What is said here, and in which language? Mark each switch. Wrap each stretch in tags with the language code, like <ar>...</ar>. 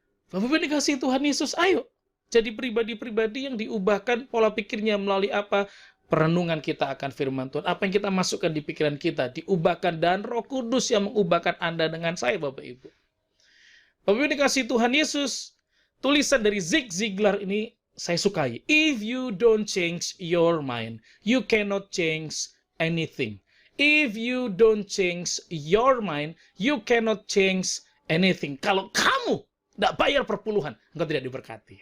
<id>Bapak dikasih Tuhan Yesus, ayo. Jadi pribadi-pribadi yang diubahkan pola pikirnya melalui apa? Perenungan kita akan firman Tuhan. Apa yang kita masukkan di pikiran kita diubahkan, dan Roh Kudus yang mengubahkan Anda dengan saya, Bapak Ibu. Bapak Ibu dikasih Tuhan Yesus, tulisan dari Zig Ziglar ini saya sukai.</id> <en>If you don't change your mind, you cannot change anything. If you don't change your mind, you cannot change anything.</en> <id>Kalau kamu tidak bayar perpuluhan, engkau tidak diberkati.</id>